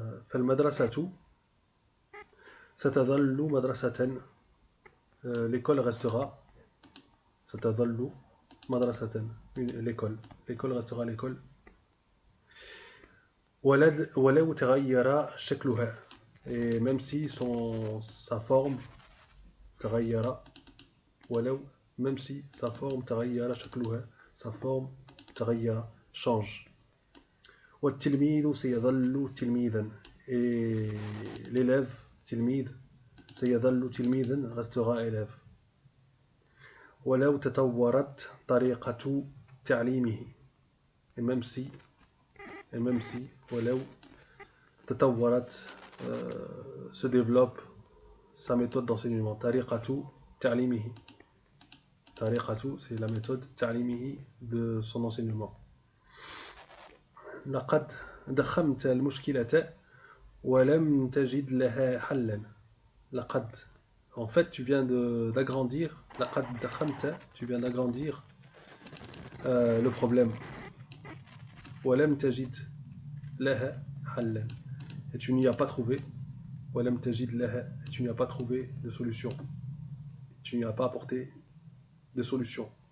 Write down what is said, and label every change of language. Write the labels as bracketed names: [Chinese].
[Arabic] فالمدرسة ستظل مدرسة, [French] l'école restera. [Arabic] ستظل مدرسة, [French] l'école restera l'école. [Arabic] ولو تغير شكلها, [French] et même si sa forme [Arabic] تغير, ولو, [French] même si sa forme [Arabic] تغير شكلها, [French] sa forme تغير, change. [Arabic] والتلميذ سيظل تلميذا, [French] et l'élève [Arabic] تلميذ سيظل تلميذا, [French] restera élève. [Arabic] ولو تطورت طريقة تعليمه, [French] et même si [Arabic] ولو تطورت, [French] se développe sa méthode d'enseignement. [Arabic] طريقة تعليمه, طريقة, [French] c'est la méthode [Arabic] تعليمه, [French] de son enseignement. [Arabic] لقد ضخمت المشكلة ولم تجد لها حلا. لقد. [French] En fait, tu viens d'agrandir. [Arabic] لقد ضخمت, [French] tu viens d'agrandir le problème. [Arabic] ولم تجد لها حلا. [French] Et tu n'y as pas trouvé. [Arabic] ولم تجد لها. [French] Et tu n'y as pas trouvé de solution. Tu n'y as pas apporté de solution.